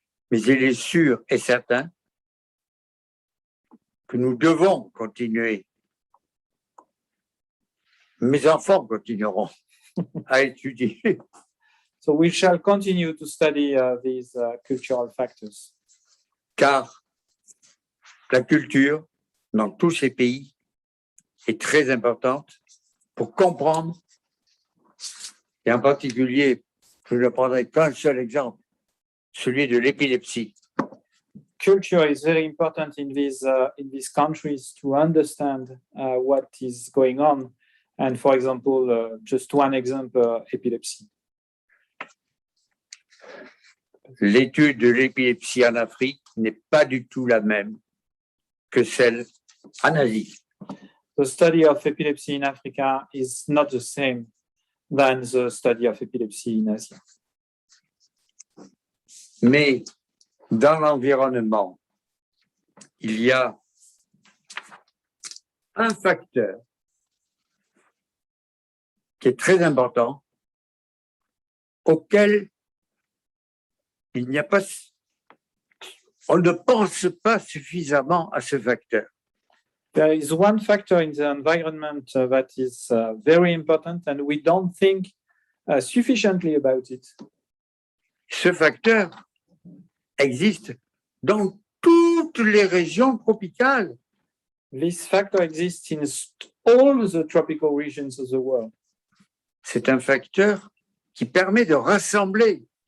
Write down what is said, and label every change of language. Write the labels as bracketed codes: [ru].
[fr] Mais il est sûr et certain que nous devons continuer. Mes enfants continueront à étudier. [en] So we shall continue to study these cultural factors. [fr] Car la culture dans tous ces pays est très importante pour comprendre, et en particulier, je ne prendrai qu'un seul exemple, celui de l'épilepsie. [en] Culture is very important in these countries to understand what is going on. And for example, just one example, epilepsy. [fr] L'étude de l'épilepsie en Afrique n'est pas du tout la même que celle en Asie. [en] The study of epilepsy in Africa is not the same than the study of epilepsy in Asia. [fr] Mais dans l'environnement, il y a un facteur qui est très important, auquel il n'y a pas, on ne pense pas suffisamment à ce facteur. [en] There is one factor in the environment that is very important, and we don't think sufficiently about it. [fr] Ce facteur existe dans toutes toutes les régions tropicales. [en] This factor exists in all the tropical regions of the world. [fr] C'est un facteur qui permet de rassembler.